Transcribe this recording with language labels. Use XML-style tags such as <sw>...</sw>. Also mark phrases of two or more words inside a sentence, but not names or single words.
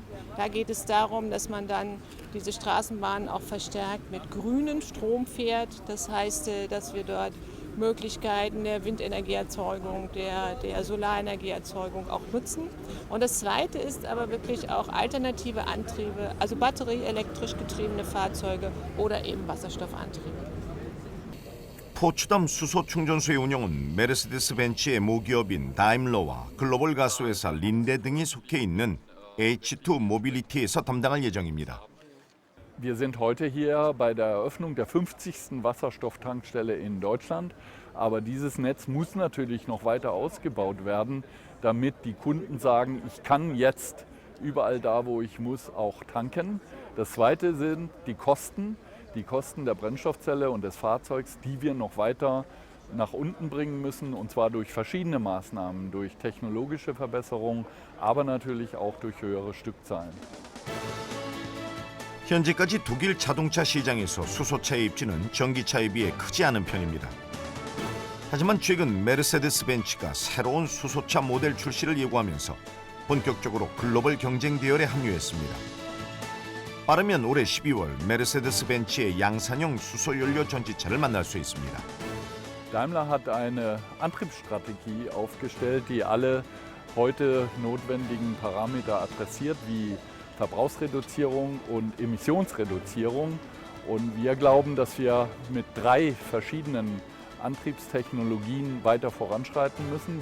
<de>Da geht es darum, dass man dann diese Straßenbahnen auch verstärkt mit grünem Strom fährt. Das heißt, dass wir dort Möglichkeiten der Windenergieerzeugung, der Solarenergieerzeugung auch nutzen. Und das Zweite ist aber wirklich auch alternative Antriebe, also batterieelektrisch getriebene Fahrzeuge oder eben Wasserstoffantriebe.</de> <ko>포츠담 수소 충전소의 운영은 메르세데스 벤츠의 모기업인 다임러와 글로벌 가스회사 린데 등이 속해 있는 H2 모빌리티에서 담당할 예정입니다.</ko> <de>Wir sind heute hier bei der Eröffnung der 50. Wasserstofftankstelle in Deutschland. Aber dieses Netz muss natürlich noch weiter ausgebaut werden, damit die Kunden sagen, ich kann jetzt überall da, wo ich muss, auch tanken. Das Zweite sind die Kosten der Brennstoffzelle und des Fahrzeugs, die wir noch weiter nach unten bringen müssen, und zwar durch verschiedene Maßnahmen, durch technologische Verbesserungen, aber natürlich auch durch höhere Stückzahlen.</de> <ko>현재까지 독일 자동차 시장에서 수소차의 입지는 전기차에 비해 크지 않은 편입니다. 하지만 최근 메르세데스 벤츠가 새로운 수소차 모델 출시를 예고하면서 본격적으로 글로벌 경쟁 대열에 합류했습니다. 빠르면 올해 12월 메르세데스 벤츠의 양산형 수소연료 전지차를 만날 수 있습니다.</ko> <de>Daimler hat eine Antriebsstrategie aufgestellt, die alle heute notwendigen Parameter adressiert, wie Verbrauchsreduzierung und Emissionsreduzierung. Und wir glauben, dass wir mit 3 verschiedenen Antriebstechnologien weiter voranschreiten müssen.</de>